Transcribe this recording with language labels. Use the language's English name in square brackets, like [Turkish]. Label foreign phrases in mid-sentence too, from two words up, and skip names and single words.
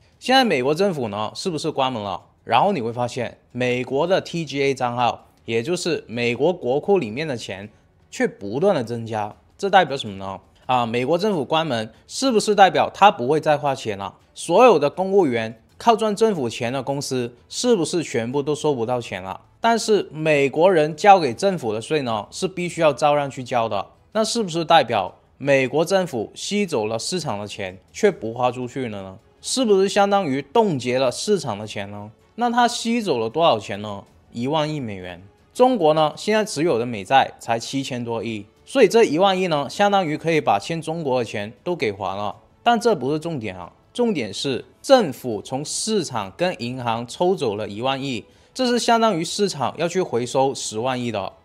[Chinese] 現在美國政府呢，是不是關門了？然後你會發現，美國的 TGA 賬號，也就是美國國庫裡面的錢，卻不斷的增加。這代表什麼呢？啊，美國政府關門，是不是代表他不會再花錢了？所有的公務員靠賺政府錢的公司，是不是全部都收不到錢了？但是美國人交給政府的稅呢，是必須要照樣去交的。那是不是代表美國政府吸走了市場的錢，卻不花出去了呢？是不是相當於凍結了市場的錢呢？那他吸走了多少錢呢？1萬億美元。中國呢，現在持有的美債才7000多億。所以這1萬億呢，相當於可以把欠中國的錢都給還了。但這不是重點啊，重點是政府從市場跟銀行抽走了1萬億，這是相當於市場要去回收10萬億的。